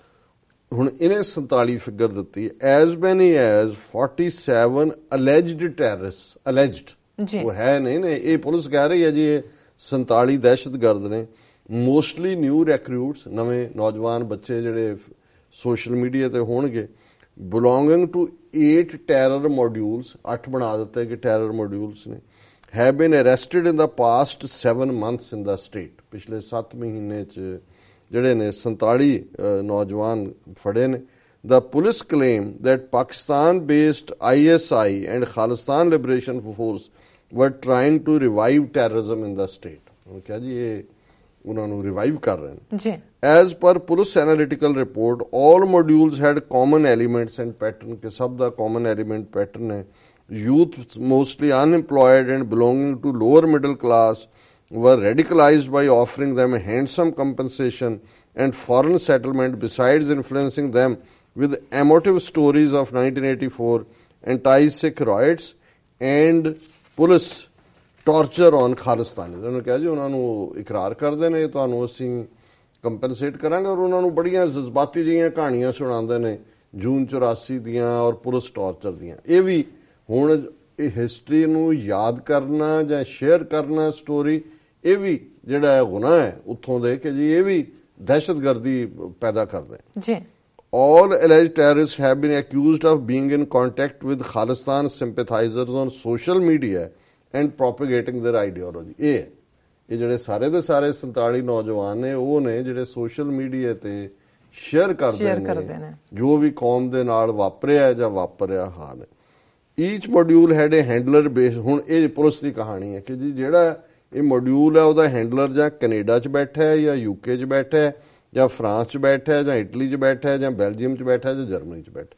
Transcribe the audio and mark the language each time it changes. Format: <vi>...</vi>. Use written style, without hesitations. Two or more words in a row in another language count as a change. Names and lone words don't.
<pa>ਹੁਣ ਇਹਨੇ 47 ਫਿਗਰ ਦਿੱਤੀ</pa> <en>as many as 47 alleged terrorist,</en> <pa>ਅਲੈਜਡ ਉਹ ਹੈ ਨਹੀਂ ਨੇ, ਇਹ ਪੁਲਿਸ ਕਹਿ ਰਹੀ ਹੈ ਜੀ ਇਹ 47 ਦਹਿਸ਼ਤਗਰਦ ਨੇ।</pa> <en>mostly new recruits,</en> <pa>ਨਵੇਂ ਨੌਜਵਾਨ ਬੱਚੇ ਜਿਹੜੇ</pa> <en>social media</en> <pa>ਤੇ ਹੋਣਗੇ,</pa> <en>belonging to 8 terror modules,</en> <pa>8 ਬਣਾ ਦਿੱਤੇ ਕਿ</pa> <en>terror modules</en> <pa>ਨੇ,</pa> <en>have been arrested in the past 7 months in the state।</en> <pa>ਪਿਛਲੇ 7 ਮਹੀਨੇ 'ਚ ਜਿਹੜੇ ਨੇ 47 ਨੌਜਵਾਨ ਫੜੇ ਨੇ।</pa> <en>The police claim that Pakistan-based ISI and Khalistan Liberation Force were trying to revive terrorism in the state।</en> <pa>ਉਹ ਕਿਹਾ ਜੀ ਇਹ ਉਹਨਾਂ ਨੂੰ ਰਿਵਾਈਵ ਕਰ ਰਹੇ ਨੇ ਜੀ।</pa> <en>As per police analytical report, all modules had common elements and pattern</en> <pa>ਕਿ ਸਭ ਦਾ common element pattern ਹੈ।</pa> <en>Youth mostly unemployed and belonging to lower middle class were radicalized by offering them a handsome compensation and foreign settlement, besides influencing them with emotive stories of 1984 anti-Sikh riots and police torture on Khalistan।</en> <pa>ਉਹਨਾਂ ਨੇ ਕਿਹਾ ਜੀ ਉਹਨਾਂ ਨੂੰ ਇਕਰਾਰ ਕਰਦੇ ਨੇ ਤੁਹਾਨੂੰ ਅਸੀਂ ਕੰਪਨਸੇਟ ਕਰਾਂਗੇ ਔਰ ਉਹਨਾਂ ਨੂੰ ਬੜੀਆਂ ਜਜ਼ਬਾਤੀ ਜਿਹੀਆਂ ਕਹਾਣੀਆਂ ਸੁਣਾਉਂਦੇ ਨੇ ਜੂਨ 84 ਦੀਆਂ ਔਰ</pa> <en>police torture</en> <pa>ਦੀਆਂ। ਇਹ ਵੀ ਹੁਣ ਇਹ ਹਿਸਟਰੀ ਨੂੰ ਯਾਦ ਕਰਨਾ ਜਾਂ ਸ਼ੇਅਰ ਕਰਨਾ ਸਟੋਰੀ, ਇਹ ਵੀ ਜਿਹੜਾ ਹੈ ਗੁਨਾਹ ਹੈ ਉੱਥੋਂ ਦੇ ਕਿ ਜੀ ਇਹ ਵੀ ਦਹਿਸ਼ਤਗਰਦੀ ਪੈਦਾ ਕਰਦਾ ਹੈ ਜੀ।</pa> <en>All alleged terrorists have been accused of being in contact with Khalistan sympathizers on social media and propagating their ideology।</en> <pa>ਇਹ ਜਿਹੜੇ ਸਾਰੇ ਦੇ ਸਾਰੇ 47 ਨੌਜਵਾਨ ਨੇ ਉਹ ਨੇ ਜਿਹੜੇ</pa> <en>social media</en> <pa>ਤੇ ਸ਼ੇਅਰ ਕਰਦੇ ਨੇ ਜੋ ਵੀ ਕੌਮ ਦੇ ਨਾਲ ਵਾਪਰਿਆ ਜਾਂ ਵਾਪਰਿਆ ਹਾਲ ਹੈ।</pa> <en>Each module had a handler base.</en> <pa>ਹੁਣ ਇਹ ਪੁਲਿਸ ਦੀ ਕਹਾਣੀ ਹੈ ਕਿ ਜੀ ਜਿਹੜਾ ਇਹ ਮੋਡਿਊਲ ਹੈ ਉਹਦਾ ਹੈਂਡਲਰ ਜਾਂ ਕੈਨੇਡਾ 'ਚ ਬੈਠਾ ਹੈ ਜਾਂ UK 'ਚ ਬੈਠਾ ਹੈ ਜਾਂ ਫਰਾਂਸ 'ਚ ਬੈਠਾ ਹੈ ਜਾਂ ਇਟਲੀ 'ਚ ਬੈਠਾ ਹੈ ਜਾਂ ਬੈਲਜੀਅਮ 'ਚ ਬੈਠਾ ਹੈ ਜਾਂ ਜਰਮਨੀ 'ਚ ਬੈਠਾ।</pa>